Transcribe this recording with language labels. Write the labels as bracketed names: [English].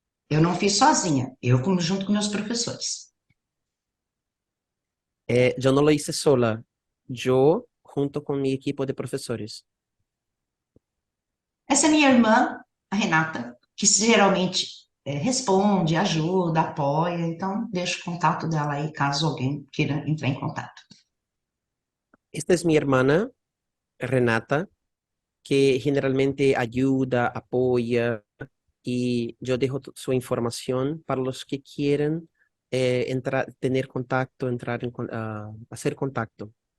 [Portuguese] Eu não fiz sozinha, junto com meus professores. [Spanish] Yo no lo hice sola, yo junto con mi equipo de profesores. [Portuguese] Essa é minha irmã, a Renata, que geralmente responde, ajuda, apoia, então deixo o contato dela aí, caso alguém queira entrar em contato. [Spanish] Esta es mi hermana, Renata, que generalmente ayuda, apoya, y yo dejo su información para los que quieran tener contacto, hacer contacto.